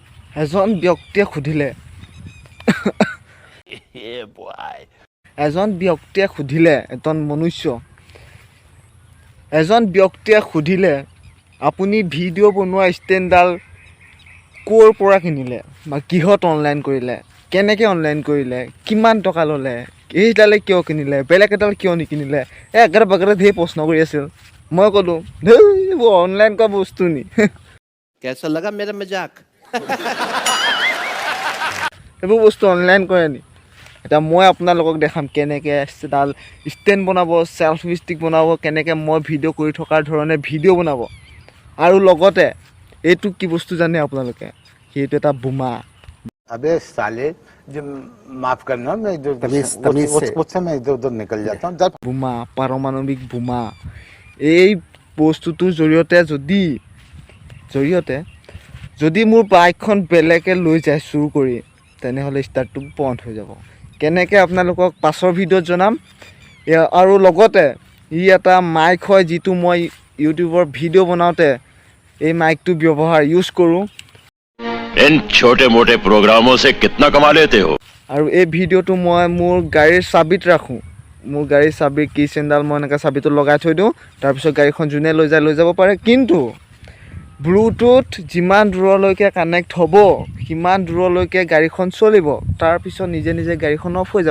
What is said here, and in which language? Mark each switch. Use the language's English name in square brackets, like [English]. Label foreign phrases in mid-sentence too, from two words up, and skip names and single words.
[Assamese] এজন ব্যক্তিয়ে সুধিলে এজন ব্যক্তিয়ে সুধিলে আপুনি ভিডিঅ' বনোৱা ষ্টেণ্ডডাল ক'ৰ পৰা কিনিলে বা কিহত অনলাইন কৰিলে, কেনেকৈ অনলাইন কৰিলে, কিমান টকা ল'লে, এইডালে কিয় কিনিলে, বেলেগ এডাল কিয় নিকিনিলে, একেটা বাগেৰে ধেৰ প্ৰশ্ন কৰি আছিল। মই ক'লোঁ এইবোৰ অনলাইন কৰা বস্তু নি। [Hindi] कैसा लगा मेरा मजाक? [Assamese] এইবোৰ বস্তু অনলাইন কৰে নি। এতিয়া মই আপোনালোকক দেখাম কেনেকৈ এডাল ষ্টেণ্ড বনাব, [English] selfie stick [Assamese] বনাব, কেনেকৈ মই ভিডিঅ' কৰি থকাৰ ধৰণে ভিডিঅ' বনাব। আৰু লগতে এইটো কি বস্তু জানে আপোনালোকে, সেইটো এটা বোমা। [Hindi] अबे साले जो माफ करना मैं जो उससे मैं इधर उधर निकल जाता हूँ जब [Assamese] বোমা, পাৰমাণৱিক বোমা। এই বস্তুটোৰ জৰিয়তে যদি মোৰ বাইকখন বেলেগে লৈ যায় চুৰ কৰি, তেনেহ'লে ষ্টাৰ্টটো বন্ধ হৈ যাব। কেনেকৈ আপোনালোকক পাছৰ ভিডিঅ'ত জনাম। আৰু লগতে ই এটা মাইক হয়, যিটো মই ইউটিউবৰ ভিডিঅ' বনাওঁতে এই মাইকটো ইউজ কৰোঁ। [Hindi] इन छोटे मोटे प्रोग्रामों से कितना कमा लेते हो? [Assamese] আৰু এই ভিডিঅ'টো মই মোৰ গাড়ীৰ চাবিত ৰাখোঁ। মোৰ গাড়ীৰ চাবিৰ কি চেইনডাল মই এনেকৈ চাবিটো লগাই থৈ দিওঁ। তাৰপিছত গাড়ীখন যোনে লৈ যাব পাৰে। কিন্তু ব্লুটুথ যিমান দূৰলৈকে কানেক্ট হ'ব, সিমান দূৰলৈকে গাড়ীখন চলিব। তাৰপিছত নিজে নিজে গাড়ীখন অফ হৈ যাব।